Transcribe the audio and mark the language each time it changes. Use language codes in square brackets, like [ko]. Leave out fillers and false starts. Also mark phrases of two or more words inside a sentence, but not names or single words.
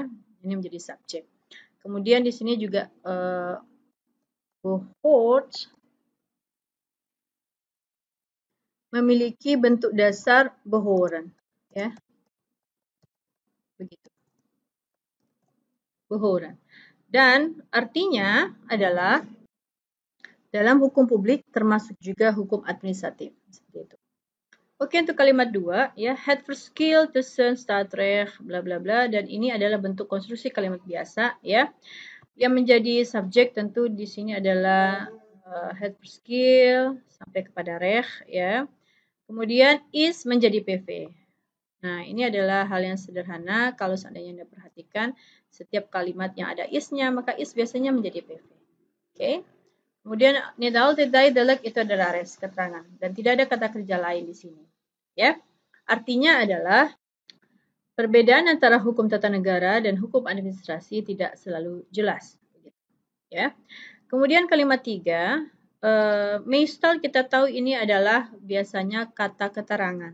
[id] Ini menjadi subjek. Kemudian di sini juga behoort memiliki bentuk dasar behoren, ya. Begitu. Behoren. Dan artinya adalah dalam hukum publik termasuk juga hukum administratif, seperti itu. Oke, untuk kalimat 2, ya, [nl] het verschil tussen staatsrecht, [id] bla bla bla, dan ini adalah bentuk konstruksi kalimat biasa, ya. Yang menjadi subjek tentu di sini adalah [nl] het verschil [id] sampai kepada recht, ya. Kemudian is menjadi PV. Nah, ini adalah hal yang sederhana. Kalau seandainya Anda perhatikan, setiap kalimat yang ada is-nya, maka is biasanya menjadi PV. Oke. Kemudian [nl] niet altijd duidelijk [id] itu adalah res, keterangan, dan tidak ada kata kerja lain di sini. Ya. Artinya adalah perbedaan antara hukum tata negara dan hukum administrasi tidak selalu jelas. Ya. Kemudian kalimat 3, meestal kita tahu ini adalah biasanya kata keterangan.